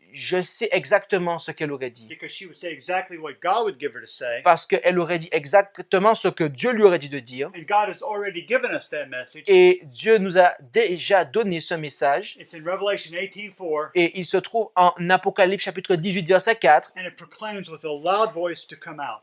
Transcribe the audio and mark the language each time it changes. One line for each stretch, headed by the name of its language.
French: Je sais exactement ce qu'elle aurait dit.
English: Because she would say exactly what God would give her to say.
French: Parce qu'elle aurait dit exactement ce que Dieu lui aurait dit de dire.
English: And God has already given us that message.
French: Et Dieu nous a déjà donné ce message.
English: It's in Revelation 18:4.
French: Et il se trouve en Apocalypse chapitre 18, verset 4.
English: And it proclaims with a loud voice to come out.